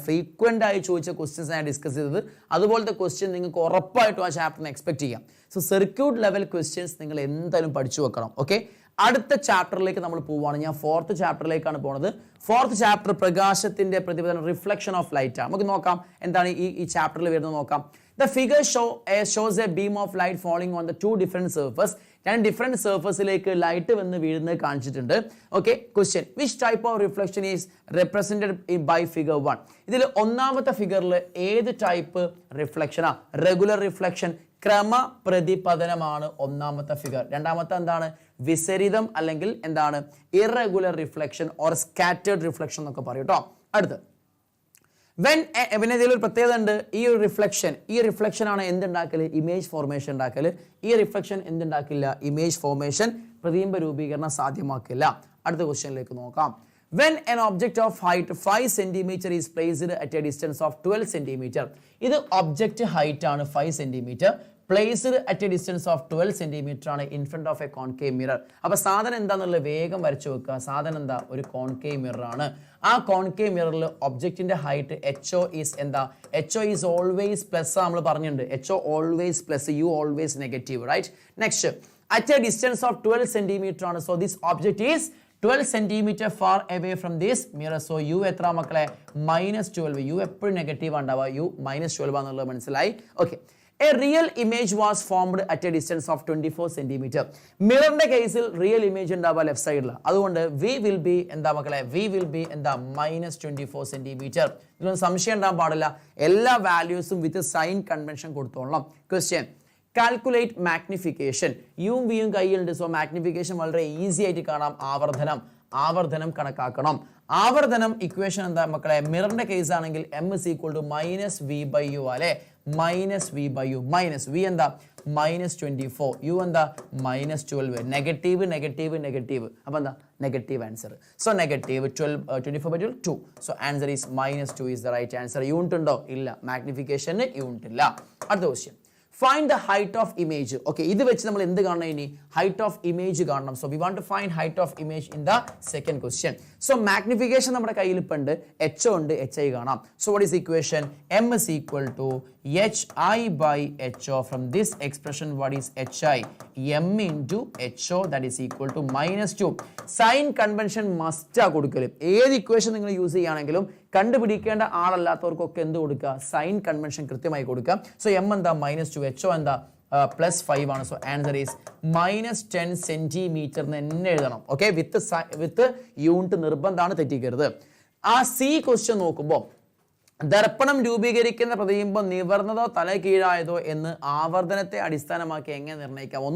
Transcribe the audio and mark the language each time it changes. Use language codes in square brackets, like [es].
[ml] Frequent ആയി ചോദിച്ച questions ഞാൻ ഡിസ്കസ് ചെയ്തത്. അതുപോലത്തെ ക്വസ്റ്റ്യൻ നിങ്ങൾക്ക് ഉറപ്പായിട്ടും ആ ചാപ്റ്ററിന് എക്സ്പെക്ട് ചെയ്യാം. സോ സർക്യൂട്ട് ലെവൽ ക്വസ്റ്റ്യൻസ് നിങ്ങൾ എന്തായാലും പഠിച്ചു വെക്കണം. ഓക്കെ, അടുത്ത ചാപ്റ്ററിലേക്ക് നമ്മൾ പോവുകയാണ്. ഞാൻ 4th ചാപ്റ്ററിലേക്കാണ് പോകുന്നത്. 4th ചാപ്റ്റർ പ്രകാശത്തിന്റെ പ്രതിഫലനം, റിഫ്ലക്ഷൻ ഓഫ് ലൈറ്റ് ആണ്. നമുക്ക് നോക്കാം എന്താണ് ഈ ചാപ്റ്ററിൽ വരുന്നത് നോക്കാം. [en] The figure shows a beam of light falling on the two different surfaces. [ml] രണ്ട് ഡിഫറെന്റ് സർഫസിലേക്ക് ലൈറ്റ് വന്ന് വീഴുന്നത് കാണിച്ചിട്ടുണ്ട്. Okay, question, [en] Which type of reflection is represented by figure 1? [ml] ഇതിൽ ഒന്നാമത്തെ ഫിഗറിൽ ഏത് ടൈപ്പ് റിഫ്ലക്ഷനാ? റെഗുലർ റിഫ്ലക്ഷൻ, ക്രമപ്രതിപതനമാണ് ഒന്നാമത്തെ ഫിഗർ. രണ്ടാമത്തെ എന്താണ്? വിസരിതം അല്ലെങ്കിൽ എന്താണ്? [en] irregular reflection or scattered reflection [ml] എന്നൊക്കെ പറയും കേട്ടോ. അടുത്ത്, പിന്നെ ഇതിലൊരു പ്രത്യേകത ഉണ്ട്. ഈ റിഫ്ലക്ഷൻ ആണ് എന്തുണ്ടാക്കല്? ഇമേജ് ഫോർമേഷൻ ഉണ്ടാക്കല്. ഈ റിഫ്ലക്ഷൻ എന്തുണ്ടാക്കില്ല? ഇമേജ് ഫോർമേഷൻ, പ്രതിബിംബ രൂപീകരണം സാധ്യമാക്കില്ല. അടുത്ത ക്വസ്റ്റ്യനിലേക്ക് നോക്കാം. [en] When an object of height 5 cm is placed at a distance of 12 cm, [ml] ഇത് ഒബ്ജക്റ്റ് ഹൈറ്റ് ആണ് 5 cm, [en] placed at a distance of 12 cm ആണ് in front of a concave mirror. [ml] അപ്പൊ സാധനം എന്താണെന്നുള്ള വേഗം വരച്ചു വെക്കുക. സാധനം എന്താ? ഒരു കോൺകേവ് മിറർ ആണ്. ആ കോൺകേവ് മിററിൽ ഒബ്ജക്റ്റിന്റെ ഹൈറ്റ് HO ഈസ് എന്താ? [en] HO is always plus. [ml] നമ്മൾ പറഞ്ഞിട്ടുണ്ട് [en] HO always plus, U always negative, right? Next, at a distance of 12 cm ആണ്. So this object is 12 cm far away from this mirror. [ml] So U എത്ര മക്കളെ? -12. U എപ്പോഴും negative ഉണ്ടാവുക. U -12 എന്നുള്ളത് മനസ്സിലായി. [en] Okay, a real image was formed at a distance of 24 cm. [ml] മിററിന്റെ കേസിൽ real image ഉണ്ടാവുക left സൈഡിൽ. അതുകൊണ്ട് വി വിൽ ബി എന്താ മക്കളെ? വി വിൽ ബി എന്താ? -24 cm. ഇതിലൊന്നും സംശയം ഉണ്ടാകാൻ പാടില്ല. എല്ലാ വാല്യൂസും വിത്ത് സൈൻ കൺവെൻഷൻ കൊടുത്തോളാം. Question, calculate magnification. യും വിയും കയ്യിലുണ്ട്. സോ മാഗ്നിഫിക്കേഷൻ വളരെ ഈസി ആയിട്ട് കാണാം. ആവർധനം കണക്കാക്കണം. ആവർധനം ഇക്വേഷൻ എന്താ മക്കളെ? മിററിന്റെ കേസ് ആണെങ്കിൽ m is equal to -v/u അല്ലെ? -v/u. മൈനസ് v എന്താ? -24. u എന്താ? -12. നെഗറ്റീവ്. അപ്പൊ എന്താ? Negative answer. [en] So negative 24/12 2. So answer is -2 is the right answer. [ml] Unit ഉണ്ടോ? ഇല്ല. മാഗ്നിഫിക്കേഷന് യൂണിറ്റ് ഇല്ല. [en] അടുത്ത question, find the height of image. [ml] Okay, ഇത് വെച്ച് നമ്മൾ എന്ത് കാണണം? ഇനി height of image കാണണം. [en] So we want to find height of image in the second question. So magnification നമ്മുടെ കയ്യിൽ ഇപ്പുണ്ട്. HO ഉണ്ട്, HI കാണാം. So what is the equation? M is equal to HI by HO. From this expression, what is HI? M into HO, that is equal to -2. Sign convention must [ml] ആ കൊടുക്കലും. ഏത് equation നിങ്ങൾ use ചെയ്യുകയാണെങ്കിലും കണ്ടുപിടിക്കേണ്ട ആളല്ലാത്തവർക്കൊക്കെ എന്ത് കൊടുക്കുക? Sign convention കൃത്യമായി കൊടുക്കുക. So M എന്താ? -2. HO എന്താ? +5 ആണ്. സോ ആൻസർ ഈസ് -10 സെന്റിമീറ്റർ എന്ന് തന്നെ എഴുതണം. ഓക്കെ, വിത്ത് യൂണിറ്റ് നിർബന്ധമാണ്, തെറ്റിക്കരുത്. ആ സി ക്വസ്റ്റ്യൻ നോക്കുമ്പോൾ ദർപ്പണം രൂപീകരിക്കുന്ന പ്രതിബിംബം നിവർന്നതോ തല കീഴായതോ എന്ന് ആവർത്തനത്തെ അടിസ്ഥാനമാക്കി എങ്ങനെ നിർണ്ണയിക്കാം?